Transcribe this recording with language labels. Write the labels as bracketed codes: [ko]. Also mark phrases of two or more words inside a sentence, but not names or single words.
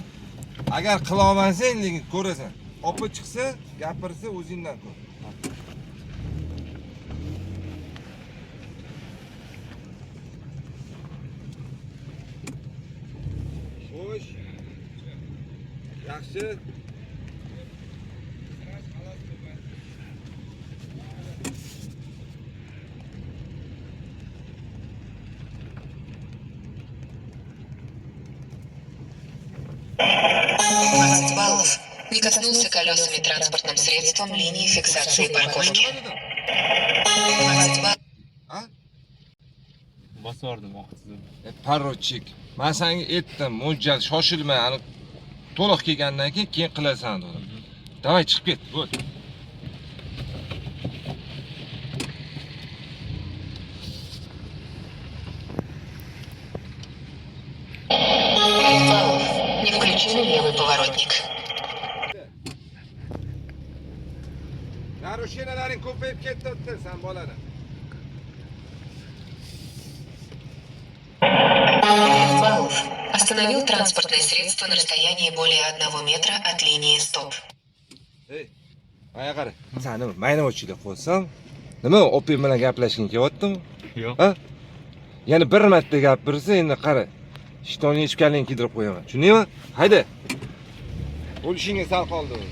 [uz] Agar qila olmasang, lekin ko'rasan. Opa chiqsa, gapirsa o'zingdan ko'r. Xo'sh. Yaxshi. [ru] баллов. Не коснулся колесами транспортным средством линии фиксации парковки. 20 баллов. [uz] Ha? Bosardim vaqtida. Parrochik. Men senga aytdim, mo'ljal shoshilma, ani to'liq kelgandan keyin qilasan dedim. Davay chiqib ket, bo'l. [ru] Баллов. Не включили левый поворотник. [uz] Narushinalaring ko'payib ketdi, sen bolani. [ru] Баллов. Остановил транспортное средство на расстоянии более 1 метра от линии стоп. [uz] Ey, aya qara. Seni mayna ochida qo'ysam, nima opim bilan gaplashging kelyaptimi? Yo'q. Ha? Yana bir marta gapirsa, endi qara. Ishtonni yechganligini kiydirib qo'yaman. Tushundingmi? Hayda. Bo'lishingga sal qoldi.